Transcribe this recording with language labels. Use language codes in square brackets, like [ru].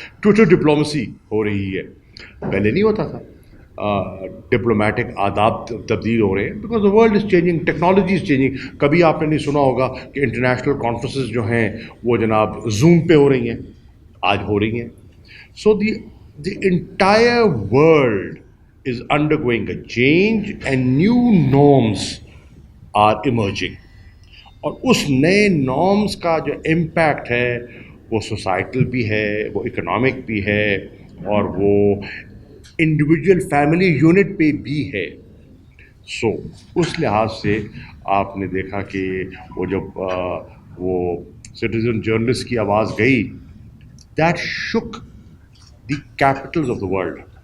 [ur] Twitter diplomacy ہو رہی ہے، پہلے نہیں ہوتا تھا. ڈپلومیٹک آداب تبدیل ہو رہے ہیں [en] because the world is changing, [ur] technology is changing. کبھی آپ نے نہیں سنا ہوگا کہ انٹرنیشنل کانفرنسز جو ہیں وہ جناب زوم پہ ہو رہی ہیں، آج ہو رہی ہیں. [en] So the entire world is undergoing a change and new norms are emerging. [ur] اور اس نئے نارمز کا جو امپیکٹ ہے وہ سوسائٹل بھی ہے، وہ اکنامک بھی ہے، اور وہ انڈیویجول فیملی یونٹ پہ بھی ہے. سو اس لحاظ سے آپ نے دیکھا کہ وہ جب وہ سٹیزن جرنلسٹ کی آواز گئی، [en] That shook the capitals of the world.